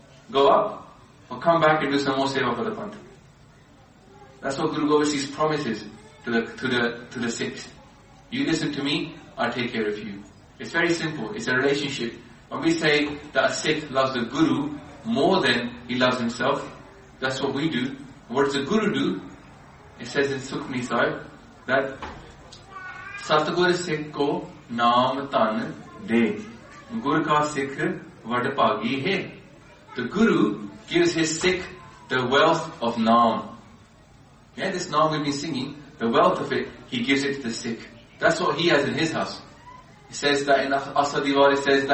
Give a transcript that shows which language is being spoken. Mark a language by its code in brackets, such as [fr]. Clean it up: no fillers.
[en] Go up or come back and do some more seva for the Panth. That's what Guru Gobind Singh's promises to the Sikhs. You listen to me, I'll take care of you. It's very simple. It's a relationship. When we say that a Sikh loves the Guru more than he loves himself, that's what we do. What does the Guru do? It says in Sukhmani Sahib that [pa] Satguru Sikh Q ਨਾਮ ਧਨੁ ਦੇਇ. Guru ka Sikh vadpagi hai. [en] The Guru gives his Sikh the wealth of naam. Yeah, this naam we've been singing, the wealth of it, he gives it to the Sikh. That's what he has in his house. He says that in Asadiwar, he says that